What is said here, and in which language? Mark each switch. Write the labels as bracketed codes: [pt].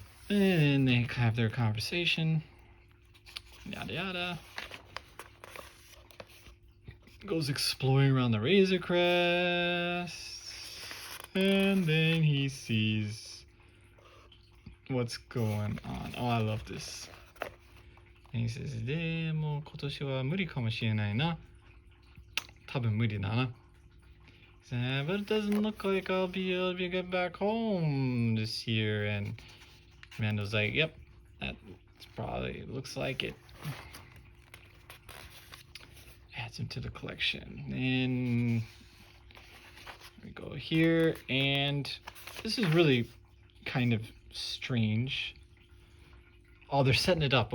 [en] And they have their conversation. Yada yada. Goes exploring around the Razor Crest. And then he sees what's going on. Oh, I love this. And he says, [ja] でも今年は無理かもしれないな。多分無理だな。 [en] But it doesn't look like I'll be able to get back home this year. And Mando's like, yep, that's probably, looks like it. Adds him to the collection. And we go here, and this is really kind of strange. Oh, they're setting it up.